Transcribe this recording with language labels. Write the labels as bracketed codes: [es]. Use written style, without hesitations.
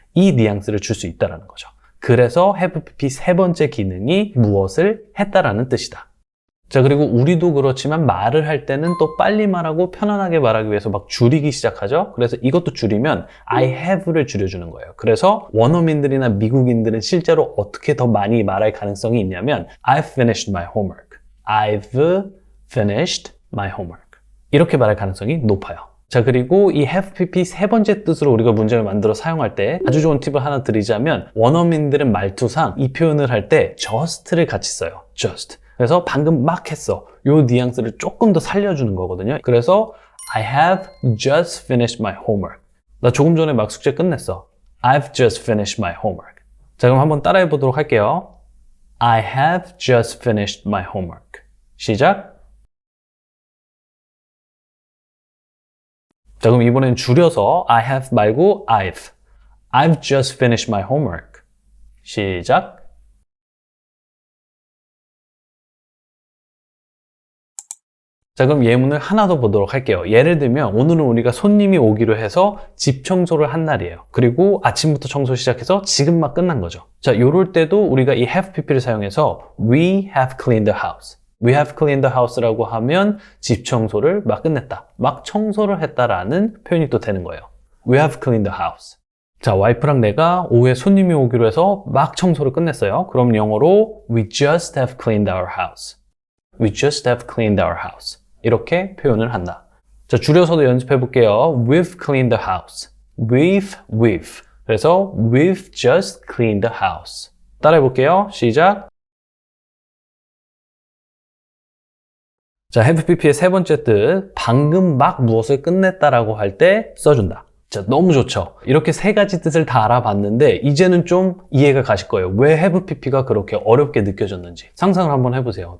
[ko] 이 뉘앙스를 줄 수 있다는 거죠. 그래서 have pp 세 번째 기능이 무엇을 했다라는 뜻이다. 자, 그리고 우리도 그렇지만 말을 할 때는 또 빨리 말하고 편안하게 말하기 위해서 막 줄이기 시작하죠. 그래서 이것도 줄이면 I have를 줄여주는 거예요. 그래서 원어민들이나 미국인들은 실제로 어떻게 더 많이 말할 가능성이 있냐면 [en] I've finished my homework. I've finished my homework. [ko] 이렇게 말할 가능성이 높아요. 자, 그리고 이 have pp 세 번째 뜻으로 우리가 문제를 만들어 사용할 때 아주 좋은 팁을 하나 드리자면 원어민들은 말투상 이 표현을 할 때 just를 같이 써요. just. 그래서 방금 막 했어. 요 뉘앙스를 조금 더 살려주는 거거든요. 그래서 [en] I have just finished my homework. [ko] 나 조금 전에 막 숙제 끝냈어. [en] I've just finished my homework. [ko] 자, 그럼 한번 따라해 보도록 할게요. [en] I have just finished my homework. [ko] 시작. 자, 그럼 이번엔 줄여서 [en] I have [ko] 말고 [en] I've just finished my homework. [ko] 시작. 자, 그럼 예문을 하나 더 보도록 할게요. 예를 들면 오늘은 우리가 손님이 오기로 해서 집 청소를 한 날이에요. 그리고 아침부터 청소 시작해서 지금 막 끝난 거죠. 자, 요럴 때도 우리가 이 have pp를 사용해서 [en] We have cleaned the house. We have cleaned the house [ko] 라고 하면 집 청소를 막 끝냈다. 막 청소를 했다라는 표현이 또 되는 거예요. [en] We have cleaned the house. [ko] 자, 와이프랑 내가 오후에 손님이 오기로 해서 막 청소를 끝냈어요. 그럼 영어로 [en] We just have cleaned our house. We just have cleaned our house. [ko] 이렇게 표현을 한다. 자, 줄여서도 연습해 볼게요. [en] We've cleaned the house. We've. [ko] 그래서 [en] We've just cleaned the house. [ko] 따라해 볼게요. 시작. 자, have pp의 세 번째 뜻, 방금 막 무엇을 끝냈다라고 할 때 써준다. 자, 너무 좋죠? 이렇게 세 가지 뜻을 다 알아봤는데 이제는 좀 이해가 가실 거예요. 왜 have pp가 그렇게 어렵게 느껴졌는지. 상상을 한번 해보세요.